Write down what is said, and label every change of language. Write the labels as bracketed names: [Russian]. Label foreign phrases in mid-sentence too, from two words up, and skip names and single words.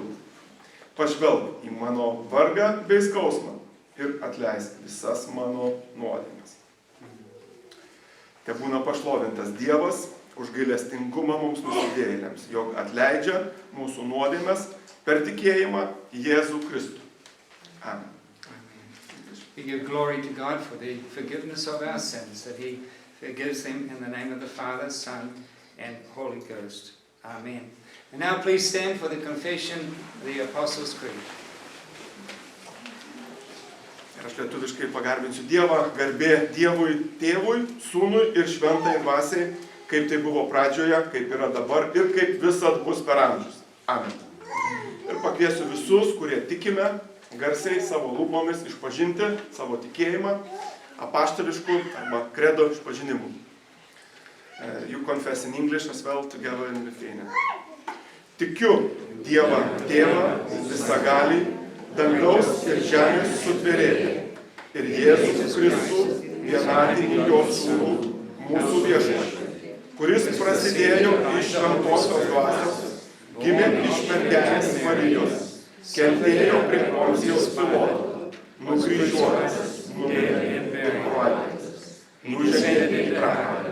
[Lithuanian] Pažvelk į mano vargą bei skausmą ir atleisk visas mano nuodėmes. Tebūna pašlovintas Dievas už gailestingumą mums nusidėjėliams, jog atleidžia mūsų nuodėmes per tikėjimą į Jėzų Kristų. Amen. [English] We give glory to God for the forgiveness of our sins, that He forgives them in the name of the Father, Son, and Holy Ghost. Amen. And now please stand for the confession of the Apostles' Creed. [Lithuanian] Ir aš lietuviškai pagarbinsiu Dievą, garbė Dievui, Tėvui, Sūnui ir Šventai Dvasiai, kaip tai buvo pradžioje, kaip yra dabar ir kaip visad bus per amžius. Amen. Ir pakviesiu visus, kurie tikime, garsiai savo lūpomis išpažinti savo tikėjimą apaštališkų arba kredo išpažinimu. [English] You confess in English as well together in Lithuanian. [Lithuanian] Tikiu Dievą Tėvą visagalį, dangaus ir žemės sutvėrėją, ir Jėzų Kristų vienatinį jo sūnų, mūsų viešpatį, kuris prasidėjo iš šventosios dvasios, gimė iš mergelės Marijos, kentėjo prie Poncijos Piloto, nukryžiuotas, numirė ir palaidotas, nužengė į pragārą.